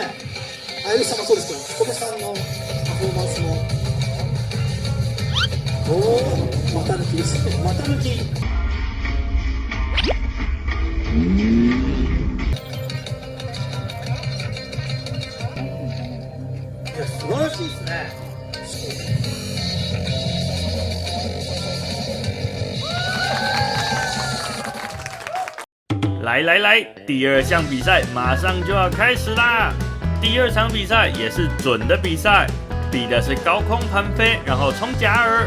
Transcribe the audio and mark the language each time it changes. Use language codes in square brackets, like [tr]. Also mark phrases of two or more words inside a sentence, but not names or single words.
[ja] あゆりさんもそうですけど、彦部さんのパフォーマンスも。おお、股抜きですね。股抜き。いや、素晴らしいですね。 [zh] 来，第2项比赛马上就要开始啦！第2场比赛也是准的比赛，比的是高空盘飞，然后冲假耳。